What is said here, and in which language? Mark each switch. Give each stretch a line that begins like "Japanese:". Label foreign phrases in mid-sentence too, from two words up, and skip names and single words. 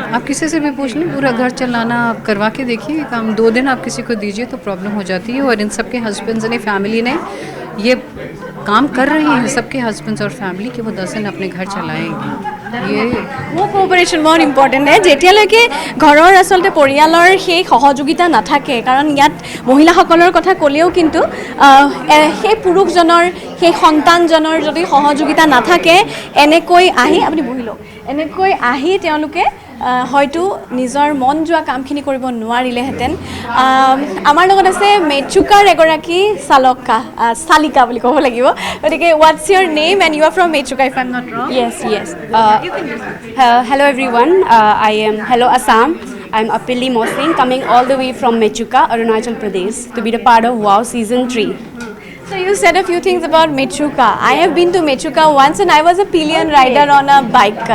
Hindi: आप किसी से भी पूछ लें, पूरा घर चलाना आप करवा के देखिए काम, 2 दिन आप किसी को दीजिए तो प्रॉब्लम हो जाती है। और इन सबके हस्बैंड्स ने, फैमिली ने ये काम कर रहे हैं, सबके हस्बैंड्स और फैमिली कि वो 10 दिन अपने घर चलाएंगे। ये वो कोऑपरेशन बहुत इम्पॉर्टेंट है,
Assamese: যেতিয়ালৈকে ঘৰৰ আচলতে পৰিয়ালৰ সেই সহযোগিতা নাথাকে, কাৰণ ইয়াত মহিলাসকলৰ কথা ক'লেও কিন্তু সেই পুৰুষজনৰ সেই সন্তানজনৰ যদি সহযোগিতা নাথাকে, এনেকৈ আহি আপুনি বহি লওক, এনেকৈ আহি তেওঁলোকে হয়তো নিজৰ মন যোৱা কামখিনি কৰিব নোৱাৰিলেহেঁতেন। আমাৰ লগত আছে মেচুকাৰ এগৰাকী চালিকা বুলি ক'ব লাগিব, গতিকে
English: what's your name and you are from Mechuka if I am not wrong? Yes. Hello everyone. Hello Assam. I'm Apili Mosing, coming all the way from Mechuka, Arunachal Pradesh, to be the part of WOW Season 3. So you said a few things about Mechuka. I have been to Mechuka once, and I was a pillion rider on a bike.